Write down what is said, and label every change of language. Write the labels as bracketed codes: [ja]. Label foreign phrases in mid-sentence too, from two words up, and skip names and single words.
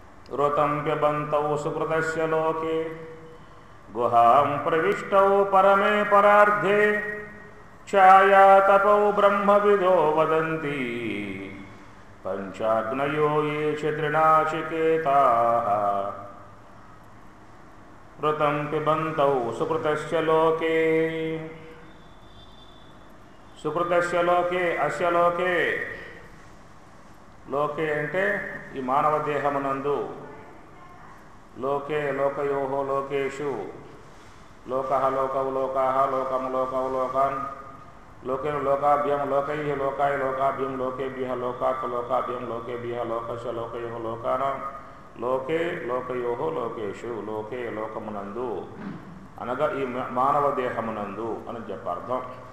[sa] ऋतं पिबन्तौ सुकृतस्य लोके गुहां प्रविष्टौ परमे परार्धे छायातपौ ब्रह्मविदो वदन्ति पंचाग्नयो ये च त्रिनाचिकेताः ऋतं पिबन्तौ सुकृतस्य लोके सुकृतस्य लोके अस्य लोके లోకే [te] అంటే ఈ మానవ దేహమునందు [sa] లోకే లోకయోహో లోకేషు లోకః లోకౌ లోకాః లోకం లోకౌ లోకాన్ లోకే లోకాభ్యం లోకైః లోకాయ లోకాభ్యం లోకేభ్యః లోకాత్ లోకాభ్యం లోకేభ్యః లోకస్య లోకయోహో లోకానాం లోకే లోకయోహో లోకేషు లోకే [te] లోకమునందు అనగా ఈ మానవ దేహమునందు అని చెప్ప అర్థం.